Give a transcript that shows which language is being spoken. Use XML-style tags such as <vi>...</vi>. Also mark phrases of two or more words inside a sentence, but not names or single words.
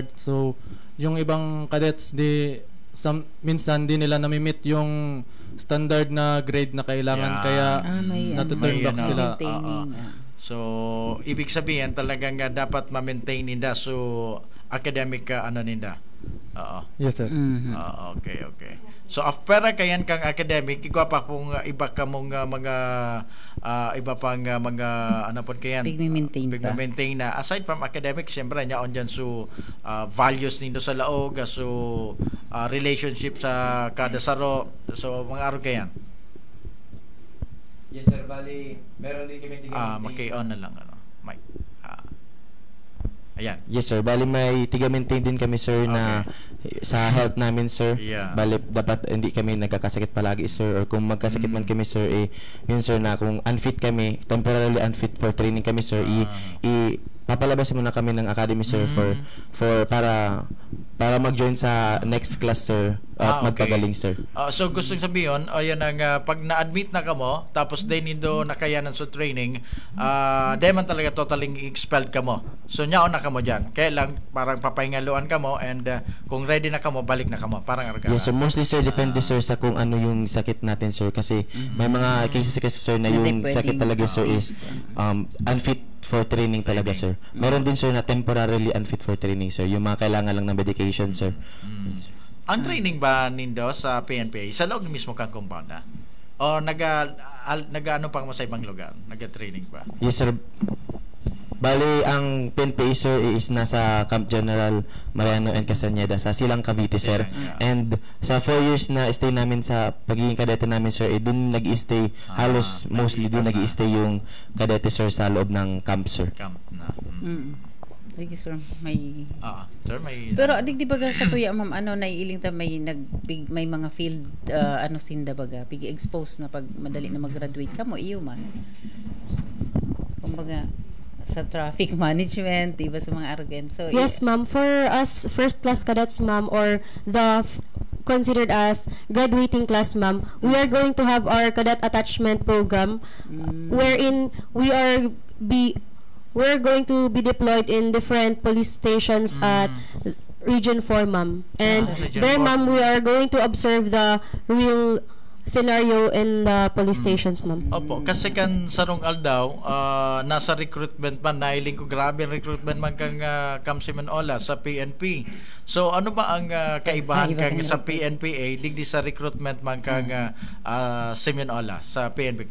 <tl>So, yung ibang cadets minsan di nila nami-meet yung standard na grade na kailangan, kaya natuturn back sila. So, ibig sabihin talagang dapat ma-maintain nila so academic nila. Yes, sir. Okay.</tl> <bik>So after kayan kang academic, igwa pa kung iba ka mong mga iba pang mga ano po kayan pigme-maintain na</bik> <en>aside from academics,</en> <bik>siyempre nya on dyan so values nindo sa laog, so relationship sa kada saro, so mga araw kayan.</bik> <tl>Yes sir, bali meron din kami maki-on na lang ano. Mic. Ayan. Yes sir, bali may tiga-maintain din kami sir na sa health namin sir.</tl> <en>Yeah.</en> <tl>Bali dapat hindi kami nagkakasakit palagi sir, or kung magkasakit man kami sir, yun sir na kung unfit kami,</tl> <en>temporarily unfit for training</en> <tl>kami sir, papalabas muna kami ng academy sir for para mag-join sa</tl> <en>next class</en> <tl>sir at magpagaling sir.</tl> <bik>So gustong sabihin, ayan ang pag na-admit na kamo tapos din nindo nakayanan sa training, di man talaga totaling expelled kamo. So nyaon na kamo diyan. Kaya lang parang papahingaluan kamo, and kung ready na kamo balik na kamo, parang arga.</bik> <tl>Yes sir, mostly sir depende sir sa kung ano yung sakit natin sir, kasi may mga cases kasi sir na yung sakit talaga sir is</tl> <en>unfit for training</en> <tl>talaga sir. Meron din sir na</tl> <en>temporarily unfit for training</en> <tl>sir, yung mga kailangan lang ng medication sir.</tl> <bik>Ang training ba nindo sa PNPA sa loob ng mismo kang compound na? O nag-ano pang mo sa ibang lugar?</bik> <tl>Nag-training ba?</tl> <en>Yes sir.</en> <tl>Bali, ang PNPA sir is nasa Camp General Mariano and Castañeda sa Silang Cavite sir. And sa 4 years na stay namin sa pagiging kadete namin sir, dun nag-i-stay, halos mostly dun nag-i-stay yung kadete sir sa loob ng camp sir. Camp na. Sige sir, may sir, may</tl> <bik>pero di baga sa tuya ma'am, naiiling ta may may mga field sinda baga big expose na pag madali na mag-graduate ka mo iyo man. Kumbaga sa</bik> <en>traffic management,</en> <bik>diba, sa mga argan. So</bik> <en>yes ma'am, for us first class cadets ma'am, or the considered as graduating class ma'am, we are going to have our cadet attachment program wherein we're going to be deployed in different police stations at Region 4 ma'am. And there ma'am, we are going to observe the real scenario in the police stations ma'am.</en> <bik>Opo, kasi kan sarong aldaw nasa recruitment man, nailing ko grabe ang recruitment man kang Kamsiman Ola sa PNP. So ano ba ang kaibahan kang sa PNPA digdi sa recruitment man kang Simeon Ola sa PNP?</bik>